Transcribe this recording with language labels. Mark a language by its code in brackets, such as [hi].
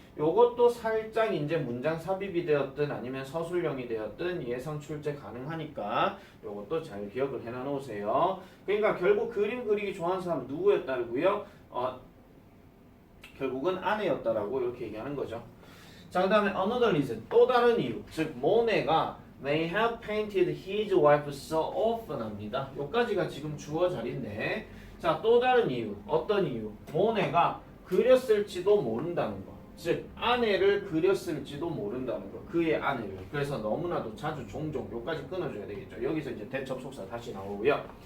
[ko] 요것도 살짝 이제 문장 삽입이 되었든 아니면 서술형이 되었든 예상 출제 가능하니까 요것도 잘 기억을 해놔 놓으세요. 그러니까 결국 그림 그리기 좋아하는 사람은 누구였다고요? 결국은 아내였다라고 이렇게 얘기하는 거죠. 자, 그 다음에 [en] another reason [ko] 또 다른 이유 즉 모네가 [en] They have painted his wife so often 합니다. [ko] 여기까지가 지금 주어 자리인데 자, 또 다른 이유. 어떤 이유? 모네가 그렸을지도 모른다는 거. 즉 아내를 그렸을지도 모른다는 거. 그의 아내를. 그래서 너무나도 자주 종종 여기까지 끊어줘야 되겠죠. 여기서 이제 대접속사 다시 나오고요.